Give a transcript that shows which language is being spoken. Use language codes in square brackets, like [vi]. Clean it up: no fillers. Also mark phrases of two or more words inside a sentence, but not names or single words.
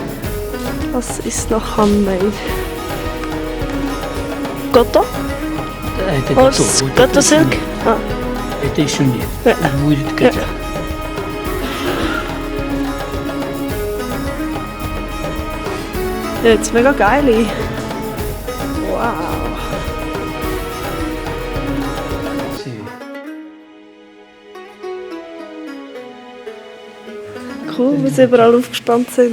[de] Was ist noch handmade? Goto? Gata Silk? Ah. [ru] Это еще нет. [de] Ja. [ru] Будет когда. [de] Ja, jetzt mega geil. Wow. Cool, wie sie überall aufgespannt sind.